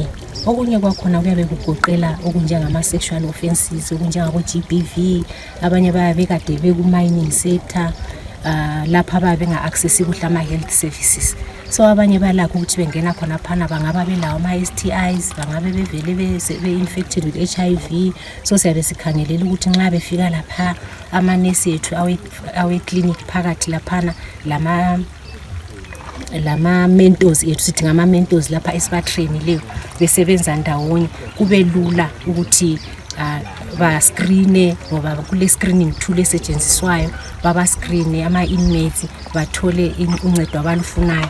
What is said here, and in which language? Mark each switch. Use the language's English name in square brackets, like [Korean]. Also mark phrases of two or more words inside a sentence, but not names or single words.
[North Ndebele] Okunye kwakhona kuyabe kugoqela okunjengama-sexual offenses okunjengabo-GBV, abanye bayabe kade beku-mining sector lapha bayabe benga-accessi kuhle ama-health services. So abanye balakho ukuthi bengena khona phana bangaba belawo ama-STIs bangabe bevele be- [English] infected with HIV. [North Ndebele] So siyabe sikhangelela ukuthi nxa befika lapha amanesi ethu awe-clinic phakathi laphana lama-mentors ethu sithi ngama-mentors lapha esibatrainileyo besebenza ndawonye kube lula ukuthi ba-screene ngoba kule [English] screening tool [North Ndebele] esetshenziswayo baba-screene ama-inmates bathole uncedo abalufunayo.